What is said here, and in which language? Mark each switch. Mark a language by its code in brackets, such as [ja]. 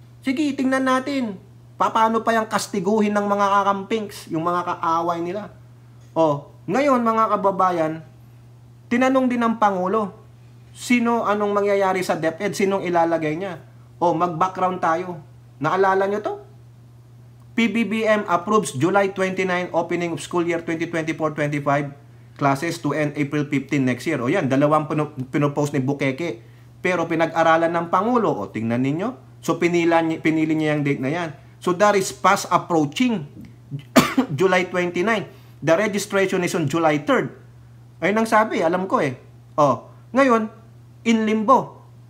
[tl] Sige, tingnan natin. Paano pa yung kastiguhin ng mga kakampings, yung mga kaaway nila. Ngayon mga kababayan, tinanong din ng Pangulo, anong mangyayari sa DepEd, sinong ilalagay niya? Mag-background tayo. Naalala nyo to? [en] PBBM approves July 29 opening of school year 2024-25 classes to end April 15 next year. [tl] Yan, dalawang pinopost ni Bukeke. Pero pinag-aralan ng Pangulo, tingnan ninyo. So pinili niya yung date na yan. [en] So that is fast approaching July 29. The registration is on July 3rd. [tl] Ayun ang sabi, alam ko Ngayon, in limbo.